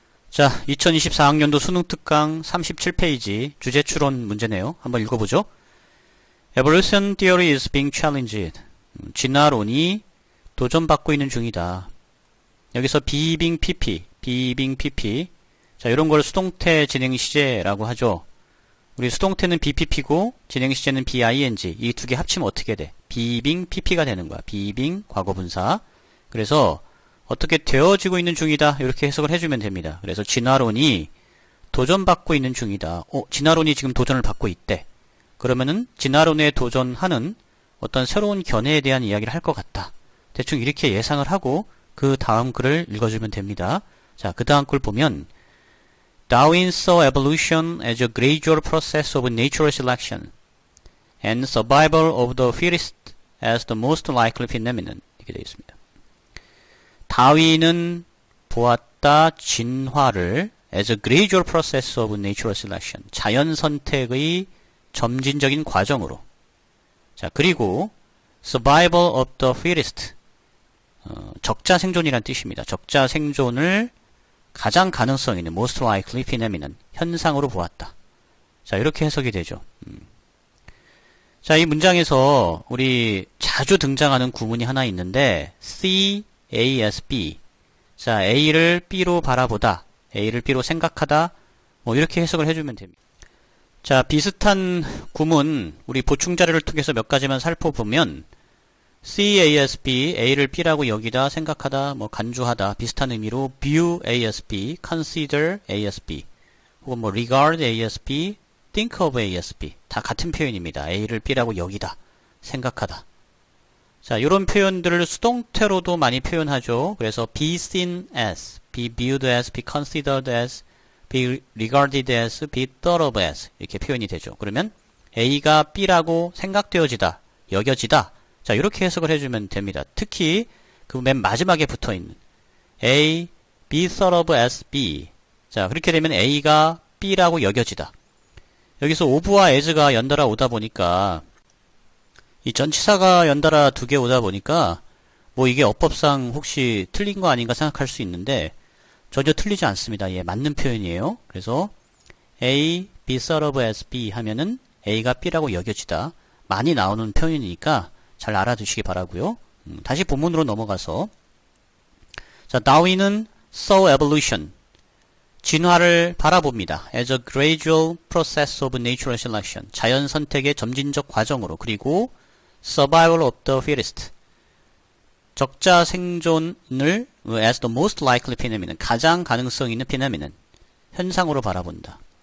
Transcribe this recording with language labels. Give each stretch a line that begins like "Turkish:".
Korean: 자, 2024학년도 수능 특강 37페이지 주제 추론 문제네요. 한번 읽어보죠.
English: Evolution theory is being challenged.
Korean: 진화론이 도전받고 있는 중이다. 여기서 being PP. 자, 이런 걸 수동태 진행 시제라고 하죠. 우리 수동태는 BPP고 진행 시제는 BING. 이 두 개 합치면 어떻게 돼? being PP가 되는 거야. being 과거분사. 그래서 어떻게 되어지고 있는 중이다. 이렇게 해석을 해주면 됩니다. 그래서 진화론이 도전받고 있는 중이다. 진화론이 지금 도전을 받고 있대. 그러면은 진화론에 도전하는 어떤 새로운 견해에 대한 이야기를 할 것 같다. 대충 이렇게 예상을 하고 그 다음 글을 읽어주면 됩니다. 자, 그 다음 글 보면
English: Darwin saw evolution as a gradual process of natural selection and survival of the fittest as the most likely phenomenon.
Korean: 이렇게 되어 있습니다. 다윈은 보았다 진화를
English: as a gradual process of natural selection.
Korean: 자연 선택의 점진적인 과정으로. 자, 그리고
English: survival of the fittest.
Korean: 적자 생존이란 뜻입니다. 적자 생존을 가장 가능성 있는
English: most likely phenomenon.
Korean: 현상으로 보았다. 자, 이렇게 해석이 되죠. 자, 이 문장에서 우리 자주 등장하는 구문이 하나 있는데 C A as B. 자, A를 B로 바라보다, A를 B로 생각하다, 뭐 이렇게 해석을 해주면 됩니다. 자, 비슷한 구문 우리 보충 자료를 통해서 몇 가지만 살펴보면 C A as B, A를 B라고 여기다, 생각하다, 뭐 간주하다 비슷한 의미로
English: view A as B,
Korean: consider A as B, 혹은 뭐 regard A as B, think of A as B 다 같은 표현입니다. A를 B라고 여기다, 생각하다. 자, 이런 표현들을 수동태로도 많이 표현하죠. 그래서
English: be seen as, be viewed as, be considered as, be regarded as, be thought of as
Korean: 이렇게 표현이 되죠. 그러면 A가 B라고 생각되어지다, 여겨지다. 자, 이렇게 해석을 해주면 됩니다. 특히 그 맨 마지막에 붙어있는 A,
English: be thought of as B.
Korean: 자, 그렇게 되면 A가 B라고 여겨지다. 여기서 of와 as가 연달아 오다 보니까 이 전치사가 연달아 두 개 오다 보니까 뭐 이게 어법상 혹시 틀린 거 아닌가 생각할 수 있는데 전혀 틀리지 않습니다. 예, 맞는 표현이에요. 그래서 A,
English: be thought of as B
Korean: 하면은 A가 B라고 여겨지다. 많이 나오는 표현이니까 잘 알아두시기 바라고요. 다시 본문으로 넘어가서 자, 다윈은
English: saw evolution.
Korean: 진화를 바라봅니다.
English: as a gradual process of natural selection.
Korean: 자연 선택의 점진적 과정으로.
English: 그리고 survival of the fittest.
Korean: 적자 생존을
English: as the most likely phenomenon.
Korean: 가장 가능성 있는 phenomenon. 현상으로 바라본다.